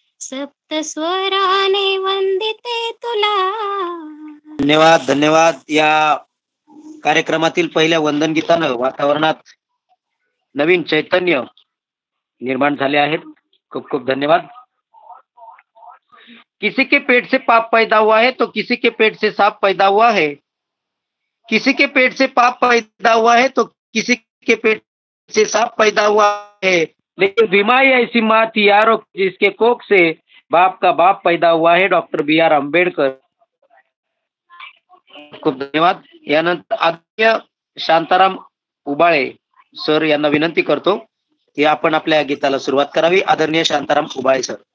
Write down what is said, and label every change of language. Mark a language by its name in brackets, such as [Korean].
[Marathi] सप्तस्वराने वंदिते तुला. धन्यवाद धन्यवाद. या कार्यक्रमातील पहिल्या वंदन गीतानं वातावरणात नवीन चैतन्य निर्माण झाले आहेत. खूप खूप धन्यवाद. [Hindi] किसी के पेट से पाप पैदा हुआ है तो किसी के पेट से सांप पैदा हुआ है. किसी के पेट से पाप पैदा हुआ है तो किसी के पेट से सांप पैदा हुआ है. लेकिन बीमारी ऐसी माँ थी यारो जिसके कोख से बाप का बाप पैदा हुआ है. Doctor BR Ambedkar. [Marathi] खूप धन्यवाद. यानंतर आद्य शांताराम उबाळे सर यांना विनंती करतो की आपण आपल्या गीताला सुरुवात करावी. आदरणीय शांताराम उबाळे सर.